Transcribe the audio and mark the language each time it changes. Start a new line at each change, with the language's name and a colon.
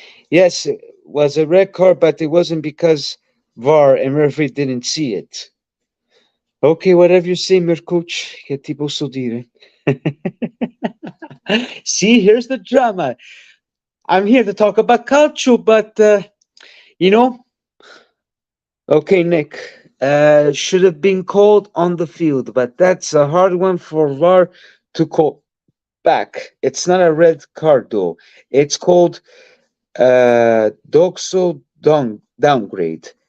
English: Yes, it was a red card, but it wasn't because VAR and referee didn't see it. Okay, whatever you say, Mirkuch,
Italian: che ti posso dire?
English: See, here's the drama. I'm here to talk about calcio, but you know, okay, Nick, should have been called on the field, but that's a hard one for VAR to call back. It's not a red card, though. It's called Doxo downgrade.